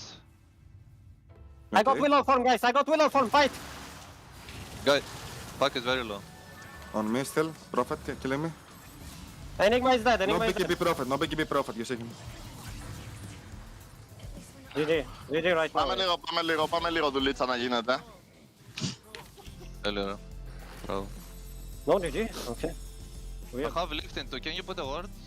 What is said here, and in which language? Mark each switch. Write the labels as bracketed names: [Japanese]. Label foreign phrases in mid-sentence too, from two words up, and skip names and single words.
[English] I got Willow form, guys. I got Willow form. Fight. Guys, Puck is very low. On me still. Prophet killing me. Enigma is dead. No Enigma is BKB dead. Prophet, no BKB Prophet. You see him. GG right now. [Greek] Πάμε λίγο δουλίτσα να γίνεται. [English] Hello. Oh. No GG? Okay. I have lift into. Can you put a ward?